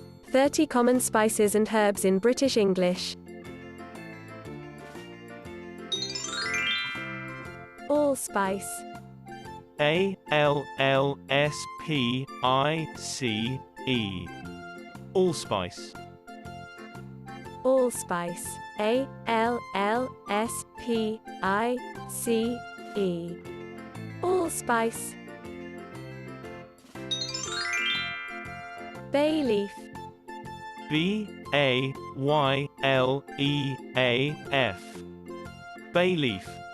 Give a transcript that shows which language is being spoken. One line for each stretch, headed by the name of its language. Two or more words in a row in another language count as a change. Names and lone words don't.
English: 30 common spices and herbs in British English. Allspice. A-L-L-S-P-I-C-E. Allspice. Allspice. A-L-L-S-P-I-C-E. Allspice. Bay leaf. B-A-Y-L-E-A-F. Bay leaf.